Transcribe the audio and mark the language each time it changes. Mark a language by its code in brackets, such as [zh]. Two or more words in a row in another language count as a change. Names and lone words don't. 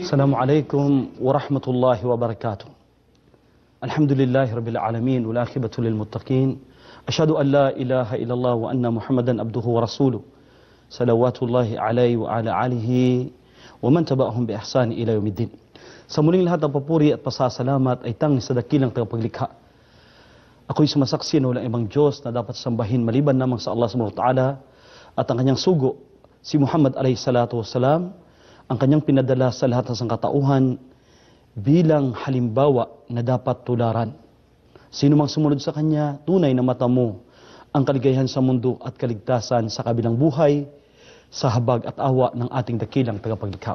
[ar] السلام عليكم ورحمة الله وبركاته. الحمد لله رب العالمين والعاقبة للمتقين. أشهد أن لا إله إلا الله وأن محمدا عبده ورسوله صلوات الله عليه وعلى آله ومن تبعهم بإحسان إلى يوم الدين. [tl] Sa muling lahat ng papuri at pasasalamat ay tanging sa dakilang tagapaglikha. Ako'y sumasaksi na walang ibang Diyos na dapat sambahin maliban lamang sa Allah [ar] سبحانه وتعالى [tl] at ang kanyang sugo, si Muhammad [ar] عليه الصلاة والسلام, [tl] ang kanyang pinadala sa lahat ng sangkatauhan bilang halimbawa na dapat tularan. Sino mang sumunod sa kanya, tunay na matamo ang kaligayahan sa mundo at kaligtasan sa kabilang buhay, sa habag at awa ng ating dakilang tagapaglikha.